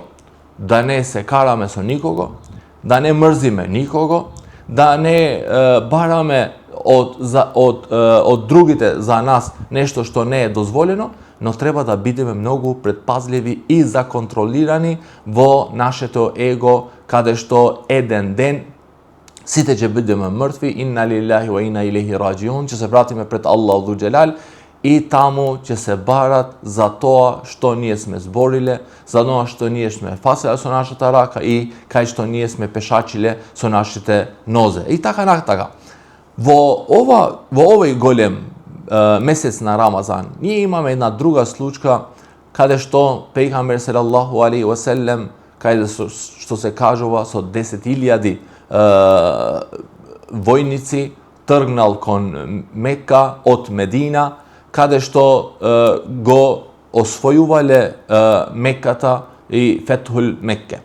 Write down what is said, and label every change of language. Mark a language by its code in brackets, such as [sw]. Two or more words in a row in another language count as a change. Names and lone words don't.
[mk] Да не се караме со никого, да не мрзиме никого, да не бараме од другите за нас нешто што не е дозволено, но треба да бидеме многу предпазливи и законтролирани во нашето его, каде што еден ден сите ќе бидеме мртви, [ar] إنا لله وإنا إليه راجعون, [mk] ќе се вратиме пред Аллах [ar] ذو الجلال [mk] и таму ќе се барат за тоа што ние сме збориле, за тоа што ние сме фаселе со нашата рака и кај што ние сме пешачиле со нашите нозе. И така натака. Во овој голем месец на Рамазан, ние имаме една друга случка каде што пејгамбер [ar] صلى الله عليه وسلم, [mk] каде што се кажува со 10.000 војници тргнал кон Мека од Медина, каде што го освојувале Мекката и Фетхул Мекке.